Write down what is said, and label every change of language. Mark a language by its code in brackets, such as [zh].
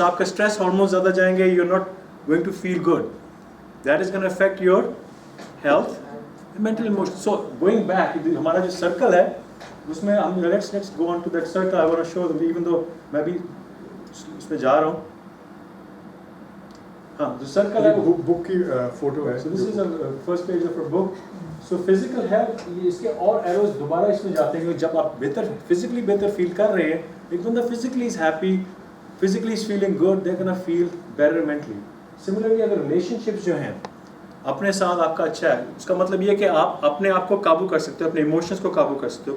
[ur] آپ کا stress hormones زیادہ جائیں گے, [en] You are not going to feel good. That is gonna affect your health, mental emotion. So going back, [ur] ہمارا جو سرکل ہے اس میں ہم [en] Let's go on to that circle. I want to show them, even though [ur] میں بھی اس میں جا رہا ہوں. ہاں, جو سرکل ہے وہ بک کی فوٹو ہے. [en] So this is the first page of our book. So physical health, [ur] اس کے اور ایروز دوبارہ اس میں جاتے ہیں کہ جب آپ فزیکلی بہتر فیل کر رہے ہیں, ایک بندہ [en] Physically is happy, physically is feeling good, they gonna feel better mentally. [ur] Similarly اگر ریلیشن شپس جو ہیں اپنے ساتھ آپ کا اچھا ہے, اس کا مطلب یہ کہ آپ اپنے آپ کو قابو کر سکتے ہو, اپنے ایموشنس کو قابو کر سکتے ہو.